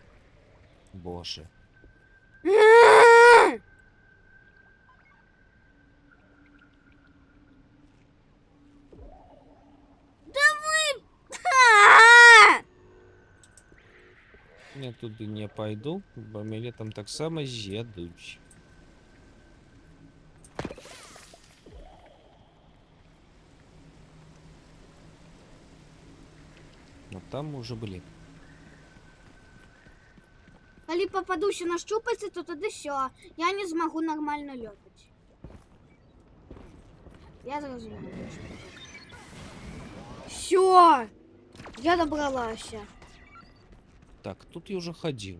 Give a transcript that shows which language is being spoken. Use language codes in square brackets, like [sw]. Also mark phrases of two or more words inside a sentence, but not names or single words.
[ru] Боже. Да вы... А! Я туди не пойду, [be] бо мяне там таксама з'едуць. [ru] Но там мы уже были. [uk] Коли попаду ще на щупальце, то тоді все. [ru] Я не змогу нормально летать. [uk] Я зрозуміла. Все! Я добралася. [ru] Так, тут я уже ходил.